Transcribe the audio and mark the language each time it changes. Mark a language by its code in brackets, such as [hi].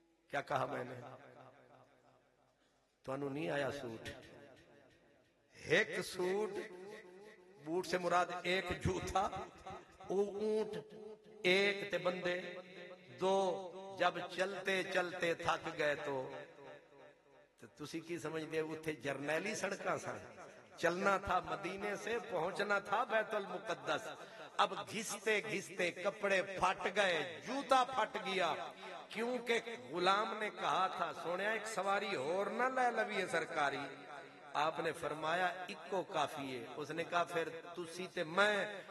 [ur] کیا کہا میں نے؟ [pa] تو انہوں نہیں آیا سوٹ. [ur] ایک سوٹ، بوٹ سے مراد ایک جوتا، [pa] او اونٹ ایک تے بندے 2. [ur] جب چلتے چلتے تھک گئے تو [pa] تسی کی سمجھتے اتھے جرنیلی سڑکاں سن. [ur] چلنا تھا، مدینے سے پہنچنا تھا بیت المقدس. اب گھستے گھستے کپڑے پھٹ گئے، جوتا پھٹ گیا، کیونکہ غلام نے کہا تھا سونے ایک سواری اور نہ لے لوی سرکاری. آپ نے فرمایا اکو کافی ہے. اس نے کہا [pa] پھر تسی تے میں.